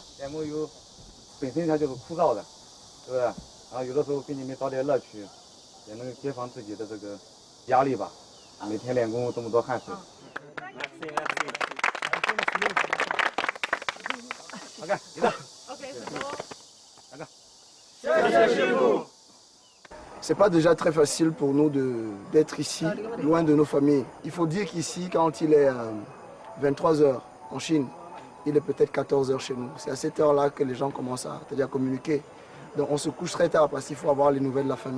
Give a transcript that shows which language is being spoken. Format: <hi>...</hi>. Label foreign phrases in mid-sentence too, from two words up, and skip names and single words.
<zh>练功本身它就是枯燥的，对不对？然后有的时候给你们找点乐趣，也能解放自己的这个压力吧。每天练功这么多汗水。OK， 你的。</zh> <fr>C'est pas déjà très facile pour nous d'être ici, loin de nos familles. Il faut dire qu'ici, quand il est 23h en Chine, il est peut-être 14h chez nous. C'est à cette heure-là que les gens commencent à communiquer. Donc on se couche très tard parce qu'il faut avoir les nouvelles de la famille.</fr>